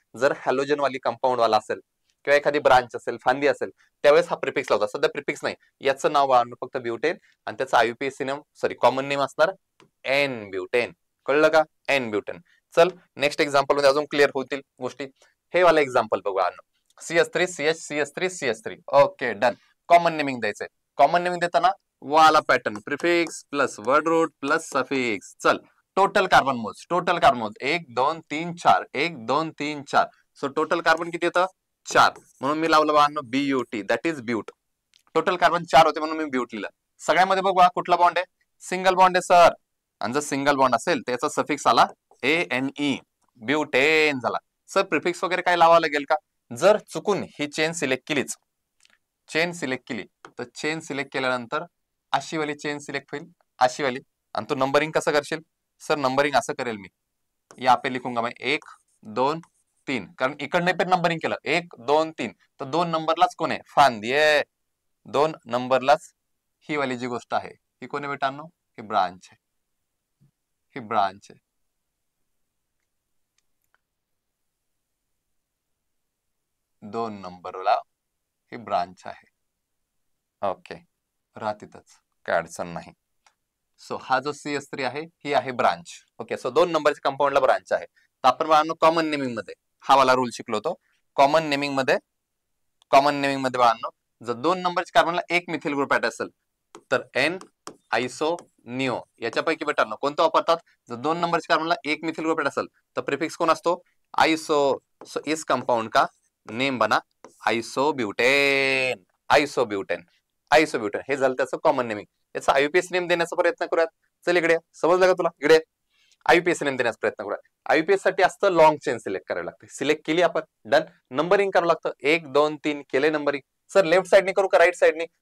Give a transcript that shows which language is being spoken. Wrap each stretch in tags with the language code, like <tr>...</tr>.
<mr>जर हॅलोजन वाली कंपाऊंड वाला असेल किंवा एखादी ब्रांच असेल, फांदी असेल त्यावेळेस हा प्रिफिक्स लावतात. सध्या प्रिफिक्स नाही. याचं नाव फक्त ब्युटेन आणि त्याचं IUPAC नेम कॉमन नेम असणार एन ब्युटेन. कळलं का? N butane. चल नेक्स्ट एक्झाम्पल मध्ये अजून क्लिअर होतील गोष्टी. हे वाला एक्झाम्पल बघू CH3 CH CH3 CH3. Okay done. Common naming द्यायचंय. कॉमन नेमिंग देताना वाला pattern prefix plus word route plus suffix. चल टोटल कार्बन मोज. 1 2 3 4. 1 2 3 4. सो टोटल कार्बन किती येतं? 4. म्हणून मी लावलं बाळांनो BUT,</mr> <en>That is beaut.</en> <mr>Total carbon 4 होते म्हणून मी ब्यूट लिहिलं. सगळ्यामध्ये बघा कुठला बॉन्ड आहे? सिंगल बॉन्ड आहे सर. आणि जर सिंगल बॉन्ड असेल त्याचा सफिक्स आला ANE, ब्यूटेन झाला. सर प्रिफिक्स वगैरे काय लावावं लागेल का? जर चुकून ही चेन सिलेक्ट केली तर चेन सिलेक्ट केल्यानंतर अशी वाली चेन सिलेक्ट होईल, अशी वाली. आणि तू नंबरिंग कसं करशील? सर नंबरिंग असं करेल मी,</mr> <hi>या पे लिखूंगा मैं</hi> <mr>1 2 3. कारण इकडनं पण नंबरिंग केलं 1 2 3 तर 2 नंबरलाच कोण आहे? फांदी आहे. 2 नंबरलाच ही वाली जी गोष्ट आहे ही कोण आहे बेटांनो? ही ब्रांच आहे. ही ब्रांच आहे. 2 नंबरला ही ब्रांच आहे. ओके राहतीतच काय अडचण नाही. सो हा जो CH3 आहे ही आहे ब्रांच. ओके सो 2 नंबरच्या कंपाऊंडला ब्रांच आहे. तर आपण बाळांनो कॉमन नेमिंग मध्ये हा वाला रूल शिकलो होतो. कॉमन नेमिंग मध्ये बाळांनो जर 2 नंबरच्या कार्बनला एक मिथिल ग्रुप ऍड असेल तर एन आयसो निओ याच्यापैकी बेटांनो कोणतं वापरतात? जर 2 नंबरच्या कार्बनला एक मिथिल ग्रुप ऍड असेल तर प्रिफिक्स कोण असतो? आयसो.</mr> <hi>सो इस कंपाउंड का नेम बना आयसोब्यूटेन.</hi> <mr>आयसोब्यूटेन हे झालं त्याचं कॉमन नेमिंग. याचा IUPAC नेम देण्याचा प्रयत्न करूयात. चल इकडे समजलं का तुला? इकडे IUPAC नेम देण्याचा प्रयत्न करूयात. IUPAC साठी असतं लॉंग चेन सिलेक्ट करावी लागते. सिलेक्ट केली आपण, डन. नंबरिंग करावं लागतं 1 2 3 केले नंबरिंग. सर लेफ्ट साइडने करू का राईट साइडने?</mr>